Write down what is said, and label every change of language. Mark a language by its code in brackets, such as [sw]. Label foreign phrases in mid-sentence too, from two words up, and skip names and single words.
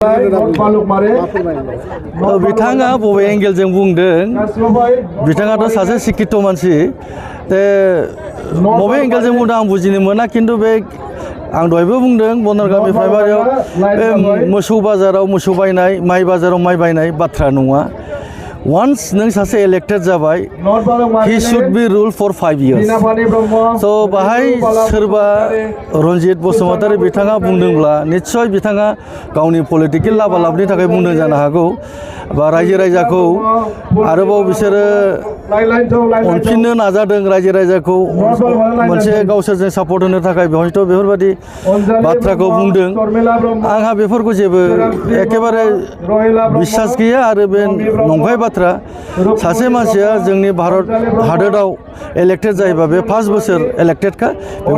[brx] बिथाङा बबे एंगेलजों बुंदों बिथाङाथ' सासे शिक्षित मानसि बबे एंगेलजों बुंदों आं बुजिनो मोना खिन्थु बे आं दहायबो बुंदों बनरगामि प्राइमारियाव बे मोसौ बाजाराव मोसौ बायनाय माइ बाजाराव माइ बायनाय बाथ्रा नङा once नों सासे इलेक्टेड जाबाय [en] he should be rule for 5 years so [brx] बाहाय सोरबा रनजित बसुमतारी बिथाङा बुंदोंब्ला निश्चय बिथाङा गावनि पलिटिकेल लाबालाबनि थाखाय बुंदों जानो हागौ बा रायजो राजाखौ आरोबाव बिसोरो अनफिननो नाजादों रायजो राजाखौ मोनसे गावसोरजों सापर्ट होनो थाखाय हयथ' बेफोरबायदि बाथ्राखौ बुंदों आंहा बेफोरखौ जेबो एखेबारे बिश्वास गैया आरो बे नंखाय बाथ्रा सासे मानसिया जोंनि भारत हादोराव इलेक्टेड जायोबा बे 5 बोसोर इलेक्टेडखा बेखौ